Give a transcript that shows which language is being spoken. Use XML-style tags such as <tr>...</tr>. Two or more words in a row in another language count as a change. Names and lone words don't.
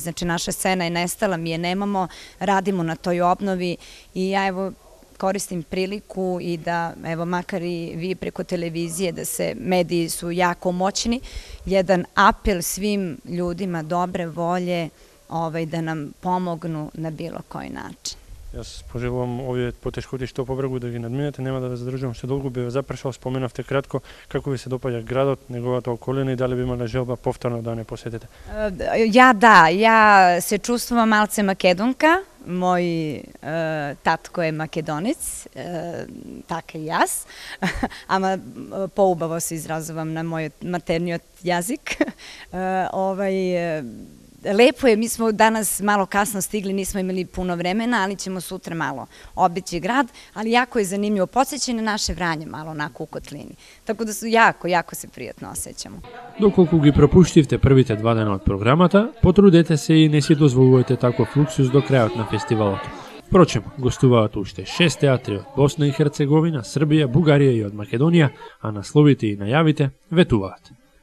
<sr>Znači naša scena je nestala, mi je nemamo, radimo na toj obnovi i ja evo koristim priliku i da, evo, makar i vi preko televizije, da se, mediji su jako moćni, jedan apel svim ljudima dobre volje da nam pomognu na bilo koji način.</sr> <mk>Јас пожелувам овие потешкоти што побрзо да ги надминете, нема да ве задржувам што долго би ве запрашал, споменавте кратко како ви се допаѓа градот, неговата околина и дали би имале желба повторно да не посетите? Ја се чувствувам малце македонка, мој татко е македонец, така и јас, ама поубаво се изразувам на мојот матерниот јазик.</mk> <sr>Lepo je, mi smo danas malo kasno stigli, nismo imali puno vremena, ali ćemo sutra malo obići grad, ali jako je zanimljivo, podsjeća na naše Vranje malo onako u kotlini. Tako da su jako se prijatno osjećamo.</sr> <mk>Доколку ги пропуштивте првите 2 дена од програмата, потрудете се и не си дозволувате таков луксус до крајот на фестивалот. Впрочем, гостуваат уште 6 театри од Босна и Херцеговина, Србија, Бугарија и од Македонија, а насловите и најавите ветуваат.</mk>